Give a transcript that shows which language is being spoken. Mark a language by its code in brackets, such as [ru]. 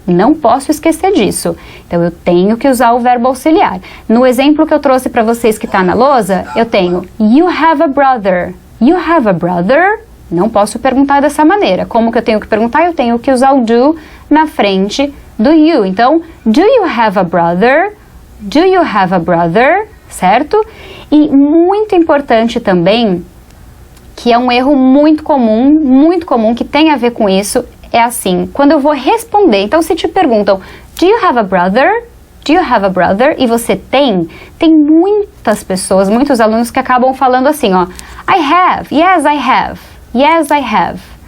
[pt] Não posso esquecer disso. Então, eu tenho que usar o verbo auxiliar. No exemplo que eu trouxe para vocês que está na lousa, eu tenho [en] you have a brother. You have a brother? [pt] Não posso perguntar dessa maneira. Como que eu tenho que perguntar? Eu tenho que usar o do na frente do you. Então, [en] do you have a brother? Do you have a brother? [pt] Certo? E muito importante também, que é um erro muito comum, que tem a ver com isso, é assim, quando eu vou responder, então se te perguntam, [en] do you have a brother? Do you have a brother? [pt] E você tem muitas pessoas, muitos alunos que acabam falando assim, ó, [en] I have, yes I have, yes I have.